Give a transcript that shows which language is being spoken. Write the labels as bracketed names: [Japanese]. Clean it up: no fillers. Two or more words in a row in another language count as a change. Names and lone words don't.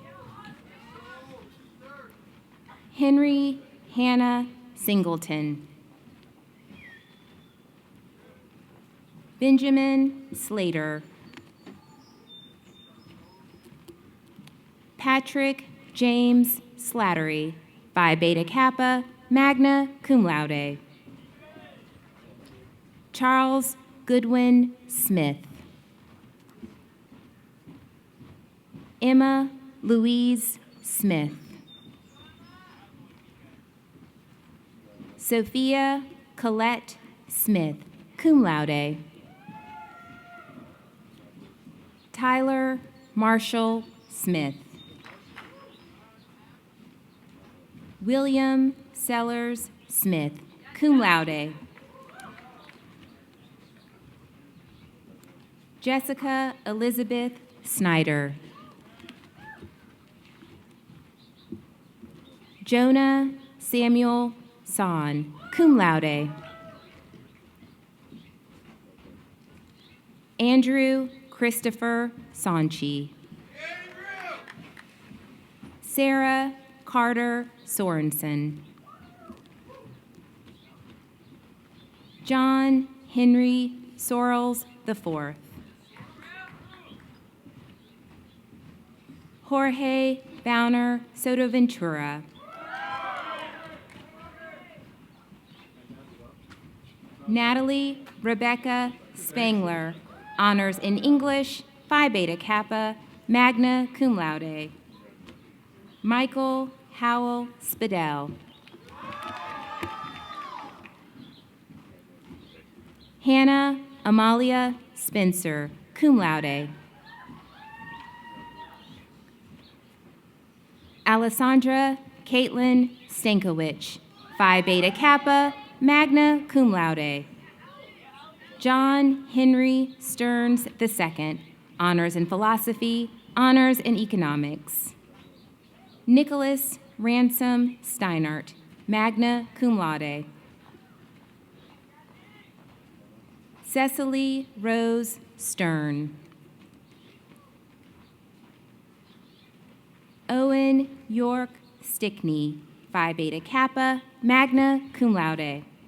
[English] Henry Hannah Singleton. Benjamin Slater. Patrick James Slattery, Phi Beta Kappa, [Latin] magna cum laude. [English] Charles Goodwin Smith. Emma Louise Smith. Sophia Colette Smith, [Latin] cum laude. [English] Tyler Marshall Smith. William Sellers Smith, [Latin] cum laude. [English] Jessica Elizabeth Snyder. Jonah Samuel Son, [Latin] cum laude. [English] Andrew Christopher Sonchi. Sarah Carter Sorensen. John Henry Sorrells IV. Jorge Bowner Sotoventura. Natalie Rebecca Spangler, honors in English, Phi Beta Kappa, [Latin] magna cum laude. [English] Michael Howell Spadell. Hannah Amalia Spencer, [Latin] cum laude. [English] Alessandra Caitlin Stankiewicz, Phi Beta Kappa, [Latin] magna cum laude. [English] John Henry Stearns II, honors in philosophy, honors in economics. Nicholas Ransom Steinert, [Latin] magna cum laude. [English] Cecily Rose Stern. Owen York Stickney, Phi Beta Kappa, [Latin] magna cum laude.